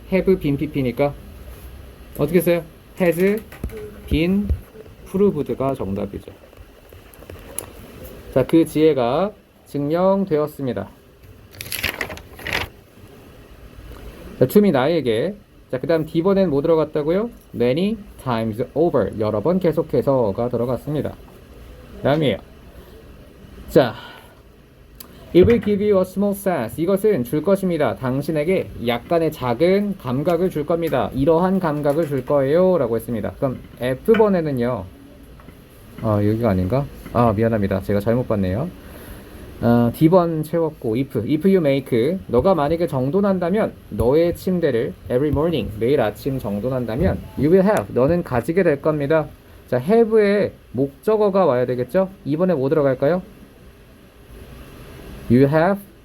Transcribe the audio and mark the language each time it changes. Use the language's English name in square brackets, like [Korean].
[Korean] have been pp니까 어떻게 써요? has been proved가 정답이죠. 자, 그 지혜가 증명되었습니다. 자, to me 나에게. 자, 그 다음 D번엔 뭐 들어갔다고요? [English] many times over. [Korean] 여러 번 계속해서가 들어갔습니다. 다음이에요. [English] 자, it will give you a small sense. [Korean] 이것은 줄 것입니다. 당신에게 약간의 작은 감각을 줄 겁니다. 이러한 감각을 줄 거예요. 라고 했습니다. 그럼 F번에는요. 여기가 아닌가? 미안합니다. 제가 잘못 봤네요. D번 채웠고, if you make. 너가 만약에 정돈한다면, 너의 침대를 every morning. 매일 아침 정돈한다면, you will have. 너는 가지게 될 겁니다. 자, have에 목적어가 와야 되겠죠? 이번에 뭐 들어갈까요? [English] You have.